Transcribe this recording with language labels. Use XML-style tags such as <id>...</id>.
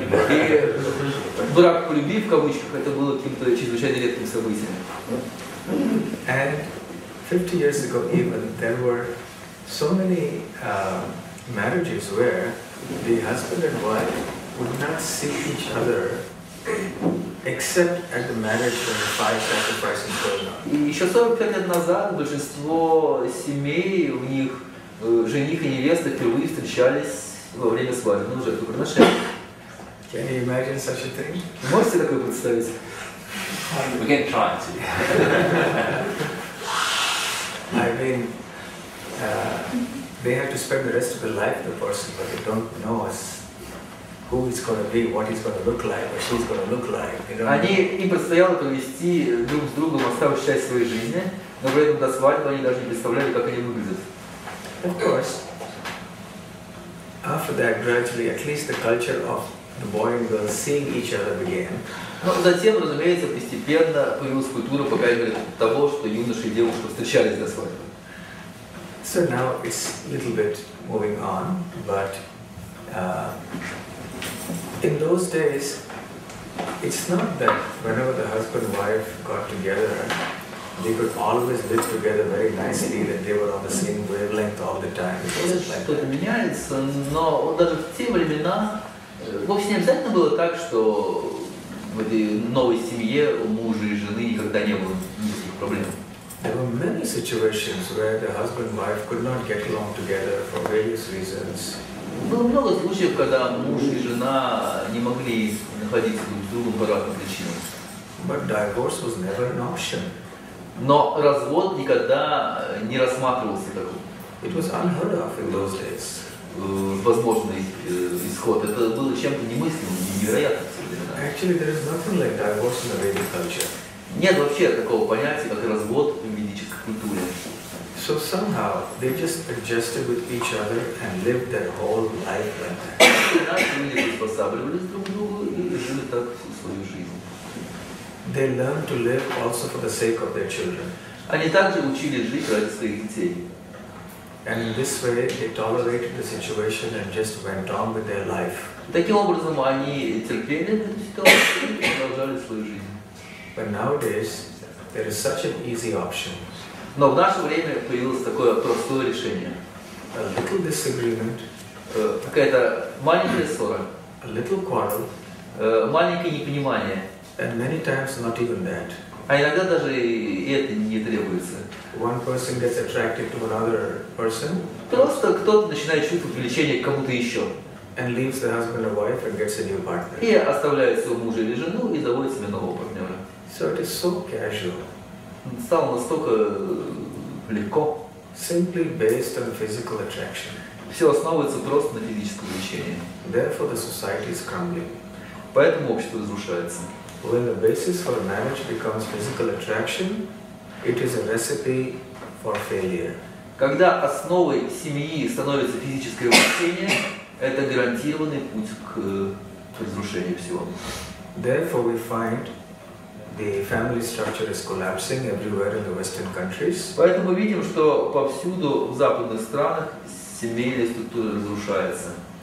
<ru>И брак по любви, в кавычках, это было каким-то чрезвычайно редким событием.</ru> <en>And 50 years ago even, there were so many marriages where the husband and wife would not see each other except at the marriage when the fire sacrifice is going on.</en> <ru>И еще 45 лет назад большинство семей, у них жених и невеста впервые встречались во время свадебного жертвоприношения.</ru> <en>Can you imagine such a thing?</en> <ru>Можете такое представить?</ru> <en>We can try to. I mean, they have to spend the rest of their life with the person, but they don't know who it's going to be, what he's going to look like, or she's going to look like.</en> <ru>Им предстояло провести друг с другом оставшуюся часть своей жизни, но при этом до свадьбы они даже не представляли, как они выглядят.</ru> <en>Of course, after that, gradually, at least the culture of the boy and girl seeing each other began.</en> <ru>Но затем, разумеется, постепенно появилась культура, по крайней мере, того, что юноша и девушка встречались до свадьбы.</ru> <en>So now it's a little bit moving on, but in those days, it's not that whenever the husband and wife got together, they could always live together very nicely, that they were on the same wavelength all the time. It wasn't like</en> <ru>Что-то</ru> <en>that.</en> <ru>меняется, но вот даже в те времена вовсе не обязательно было так, что в этой новой семье у мужа и жены никогда не было никаких проблем.</ru> <en>There were many situations where the husband and wife could not get along together for various reasons.</en> <ru>Было много случаев, когда муж и жена не могли находиться друг с другом по разным причинам.</ru> <en>But divorce was never an option.</en> <ru>Но развод никогда не рассматривался как</ru> <en>It was unheard of in those days.</en> <ru>возможный исход. Это было чем-то немыслимым, невероятным в те времена.</ru> <en>Actually, there is nothing like divorce in the Vedic culture.</en> <ru>Нет вообще такого понятия, как развод в ведической культуре.</ru> <en>So somehow they just adjusted with each other and lived their whole life like that.</en> <ru>Люди приспосабливались друг к другу и жили так всю свою жизнь.</ru> <en>They learned to live also for the sake of their children.</en> <ru>Они также учились жить ради своих детей.</ru> <en>And in this way, they tolerated the situation and just went on with their life.</en> <ru>Таким образом, они терпели эту ситуацию и продолжали свою жизнь.</ru> <en>But nowadays, there is such an easy option.</en> <ru>Но в наше время появилось такое простое решение.</ru> <en>A little disagreement,</en> <ru>Какая-то маленькая ссора,</ru> <en>a little quarrel,</en> <ru>маленькое непонимание.</ru> <en>and many times not even that.</en> <ru>А иногда даже и это не требуется.</ru> <en>One person gets attracted to another person</en> <ru>Просто кто-то начинает чувствовать влечение к кому-то еще.</ru> <en>and leaves the husband or wife and gets a new partner.</en> <ru>И оставляет своего мужа или жену и заводит себе нового партнера.</ru> <en>So it is so casual,</en> <ru>Стало настолько легко.</ru> <en>simply based on physical attraction.</en> <ru>Все основывается просто на физическом влечении.</ru> <en>Therefore, the society is crumbling.</en> <ru>Поэтому общество разрушается.</ru> <en>When the basis for marriage becomes physical attraction, it is a recipe for failure.</en> <ru>Когда основой семьи становится физическое влечение, это гарантированный путь к разрушению всего.</ru> <en>Therefore, we find the family structure is collapsing everywhere in the Western countries.</en> <ru>Поэтому мы видим, что повсюду в западных странах семейная структура разрушается.</ru>